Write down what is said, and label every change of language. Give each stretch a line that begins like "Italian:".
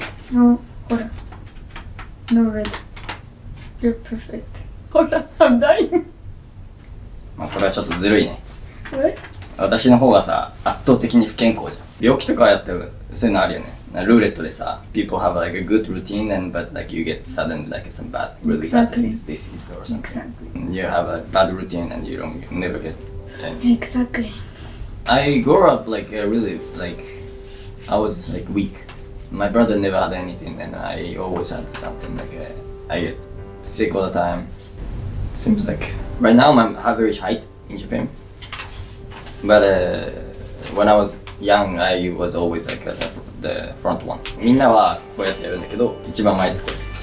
English: No, hold on. No red. You're perfect. Hold on, I'm dying.
Japanese: まあこれはちょっとずるいね。
English: What?
Japanese: 私の方がさ、圧倒的に不健康じゃん。病気とかやってる、そういうのあるよね。ルーレットでさ、
English: people have a good routine and but you get suddenly some bad, really bad disease or something. Exactly. And you have a bad routine and you never get any. Exactly. I grew up really I was weak my brother never had anything, and I always had something. Like I get sick all the time. Seems like right now I'm average height in Japan, but when I was young, I was always like the front one.
Japanese: みんなはこうやってやるんだけど、一番前でこうやって。